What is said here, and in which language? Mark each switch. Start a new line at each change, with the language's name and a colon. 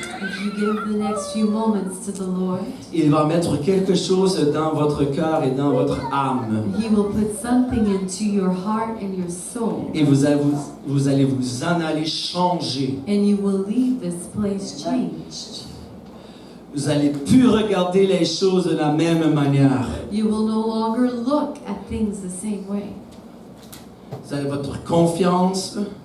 English: if you give the next few moments to the Lord,
French: il va mettre quelque chose dans votre cœur et dans votre âme.
English: He will put something into your heart and your soul.
French: Et vous allez vous en aller changer.
English: And you will leave this place changed.
French: Vous allez plus regarder les choses de la même manière.
English: You will no longer look at things the same way.
French: Vous avez votre confiance.